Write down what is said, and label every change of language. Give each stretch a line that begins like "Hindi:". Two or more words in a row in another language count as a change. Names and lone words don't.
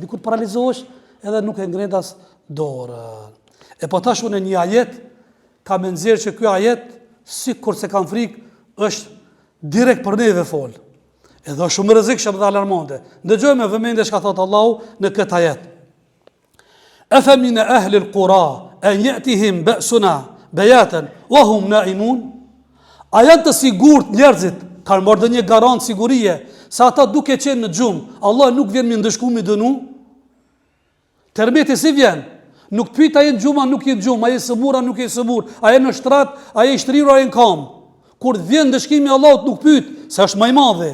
Albanian: Dikur paralizohesh edhe nuk e ngrendas dorë. E po tash unë një ajet, ka me nxjerrë që ky ajet, sikur se kam frikë, është direkt për neve fol. Edhe është shumë rrezikshëm dhe alarmante. Dëgjojmë me vëmendje çka thot Allahu në këtë ajet.
Arabic: أفأمن أهل القرى أن يأتيهم بأسنا بياتا وهم نائمون.
Albanian: A janë të sigurt njerëzit, kanë marrë një garant sigurie, sa ata duke qenë në gjumë, Allah nuk vjen me ndëshku mi dënu? Termeti si vjen? Nuk pyet a jenë gjuma, nuk jenë gjumë, a jenë sëmur, a nuk jenë sëmur, a jenë në shtrat, a jenë shtrirur, a jenë kam. Kur vjen ndëshkimi Allahut nuk pyet, se është më i madhe.